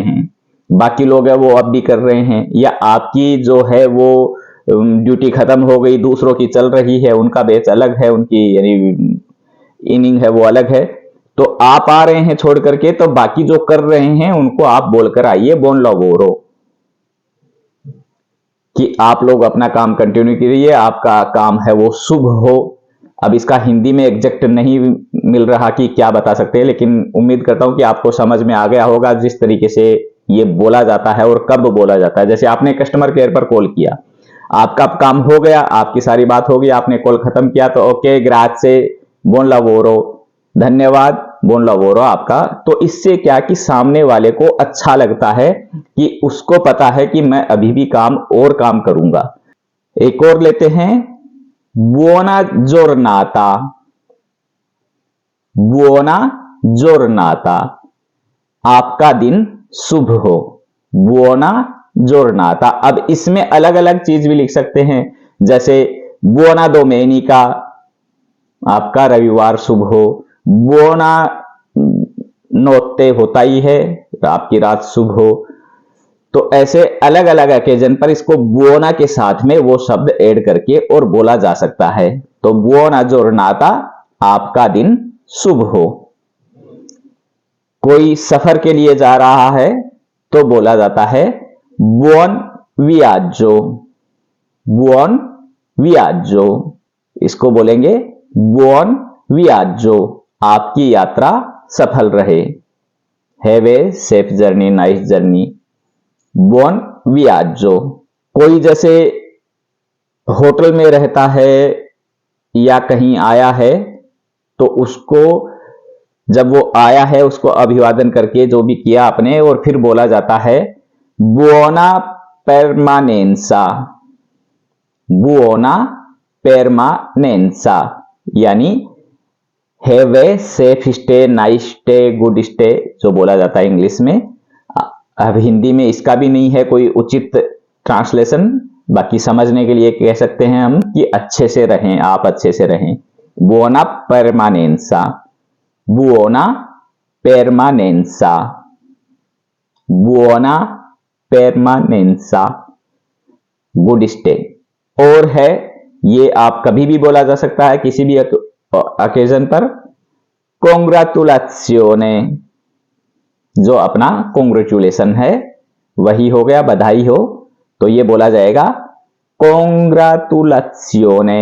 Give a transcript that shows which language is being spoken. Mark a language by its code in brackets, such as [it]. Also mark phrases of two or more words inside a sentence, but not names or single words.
[hi] हैं, बाकी लोग है वो अब भी कर रहे हैं, या आपकी जो है वो ड्यूटी खत्म हो गई, दूसरों की चल रही है, उनका बैच अलग है, उनकी इनिंग है वो अलग है, तो आप आ रहे हैं छोड़ करके, तो बाकी जो कर रहे हैं उनको आप बोलकर आइए [it] buon lavoro, [hi] कि आप लोग अपना काम कंटिन्यू कीजिए, आपका काम है वो शुभ हो। अब इसका हिंदी में एग्जैक्ट नहीं मिल रहा कि क्या बता सकते हैं, लेकिन उम्मीद करता हूं कि आपको समझ में आ गया होगा जिस तरीके से ये बोला जाता है और कब बोला जाता है। जैसे आपने कस्टमर केयर पर कॉल किया, आपका काम हो गया, आपकी सारी बात हो गई, आपने कॉल खत्म किया, तो ओके [it] grazie, buon lavoro, [hi] धन्यवाद, [it] buon lavoro [hi] आपका। तो इससे क्या कि सामने वाले को अच्छा लगता है कि उसको पता है कि मैं अभी भी काम करूंगा। एक और लेते हैं, [it] buona giornata, buona giornata, [hi] आपका दिन शुभ हो, [it] buona giornata। [hi] अब इसमें अलग अलग चीज भी लिख सकते हैं, जैसे [it] buona domenica, [hi] आपका रविवार शुभ हो, [it] buona notte [hi] होता ही है, आपकी रात शुभ हो। तो ऐसे अलग अलग ओकेजन पर इसको buona के साथ में वो शब्द ऐड करके और बोला जा सकता है। [it] तो buona giornata, [hi] आपका दिन शुभ हो। कोई सफर के लिए जा रहा है तो बोला जाता है [it] buon viaggio, buon viaggio, [hi] इसको बोलेंगे [it] buon viaggio, [hi] आपकी यात्रा सफल रहे, [en] have a safe journey, nice journey, [it] buon viaggio। [hi] कोई जैसे होटल में रहता है या कहीं आया है, तो उसको जब वो आया है उसको अभिवादन करके जो भी किया आपने, और फिर बोला जाता है [it] buona permanenza, buona permanenza [hi] यानी [en] have a safe stay, nice stay, good stay [hi] जो बोला जाता है इंग्लिश में। अब हिंदी में इसका भी नहीं है कोई उचित ट्रांसलेशन, बाकी समझने के लिए कह सकते हैं हम कि अच्छे से रहें, आप अच्छे से रहें। [it] buona permanenza, buona permanenza, buona permanenza, [en] good stay. [hi] और है ये आप कभी भी बोला जा सकता है किसी भी ओकेजन पर, कांग्रेचुलेशने, जो अपना कांग्रेचुलेशन है वही हो गया, बधाई हो, तो ये बोला जाएगा कांग्रेचुलेशने।